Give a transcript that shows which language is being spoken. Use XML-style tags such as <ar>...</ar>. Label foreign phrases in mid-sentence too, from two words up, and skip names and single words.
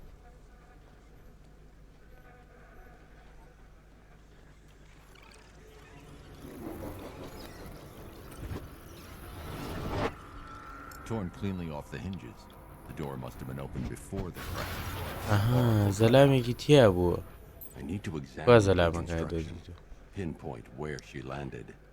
<en>Torn cleanly off the hinges. The door must have been opened before the crash.</en> <ckb>ئەها زەلامێکی تیا بووە</ckb> <en>I need to</en> <ckb>وا</ckb> <en>examine the</en> <ckb>زەلامەکە</ckb> <en>construction,</en> <ckb>دۆزیتەوە</ckb> <en>pinpoint where she landed.</en>